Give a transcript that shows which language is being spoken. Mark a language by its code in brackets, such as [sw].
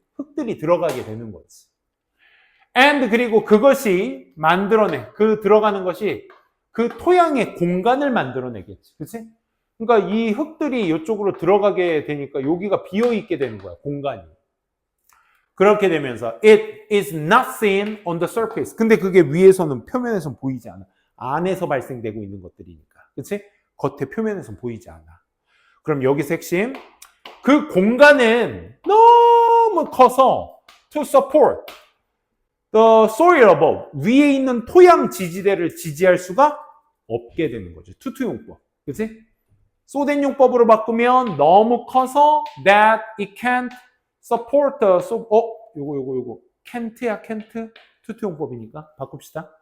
[ko] 흙들이 들어가게 되는 거지. and 그리고 그것이 들어가는 것이 그 토양의 공간을 만들어내겠지. 그치? 그러니까 이 흙들이 이쪽으로 들어가게 되니까 여기가 비어있게 되는 거야, 공간이. 그렇게 되면서 [en] it is not seen on the surface. [ko] 근데 그게 표면에서는 보이지 않아. 안에서 발생되고 있는 것들이니까. 그치? 겉에 표면에서는 보이지 않아. 그럼 여기서 핵심. 그 공간은 너무 커서 [en] to support the soil above. [ko] 위에 있는 토양 지지대를 지지할 수가 없게 되는 거죠. 투투용법. 그치? 소된용법으로 바꾸면 너무 커서 [en] that it can't support the [ko] 요거 can't야 can't 투투용법이니까 바꿉시다.